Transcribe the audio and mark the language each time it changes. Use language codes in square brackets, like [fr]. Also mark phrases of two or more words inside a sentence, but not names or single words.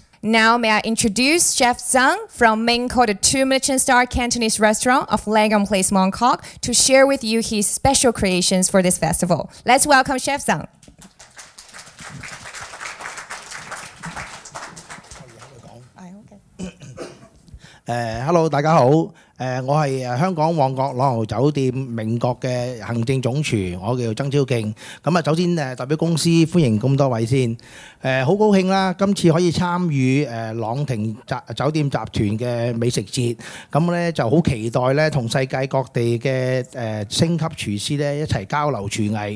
[en] Now, may I introduce Chef Zhang from Main Court, the 2 Michelin-star Cantonese restaurant of Langham Place, Mongkok, to share with you his special creations for this festival. Let's welcome Chef Zhang. Hello， [yue] 大家好。我係香港旺角朗豪酒店明國嘅行政總廚，我叫曾超敬。咁首先代表公司歡迎咁多位先。好高興啦，今次可以參與朗廷酒店集團嘅美食節。咁咧就好期待咧，同世界各地嘅星級廚師咧一齊交流廚藝。